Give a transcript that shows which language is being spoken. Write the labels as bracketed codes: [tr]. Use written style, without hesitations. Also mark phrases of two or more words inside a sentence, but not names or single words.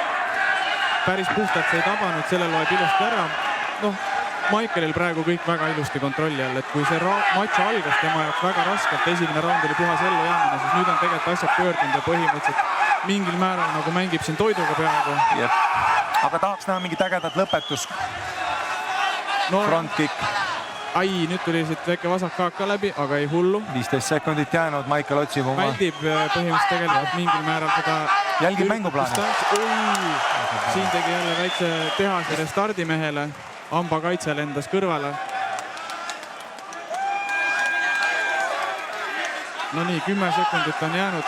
[et] Päris puhtalt see ei tabanud, selle loeb ilusti ära. Noh, Michaelil praegu kõik väga ilusti kontrolli all, et kui see matš algas tema jaoks väga raskelt, esimene raund oli puhas ellu jäämine, siis nüüd on tegelikult asjad pöördunud ja põhimõtteliselt mingil määral nagu mängib siin toiduga peaaegu. Aga tahaks näha mingit ägedat lõpetust. [en] Front kick. [et] Ai, nüüd tuli siit väike vasak kaak ka läbi, aga ei hullu. 15 sekundit jäänud, Michael otsib oma. Väldib põhimõtteliselt tegelikult mingil määral seda. Jälgib mänguplaani. Siin tegi jälle väikse tehase restardimehele. Amba kaitse lendas kõrvale. No nii, 10 sekundit on jäänud.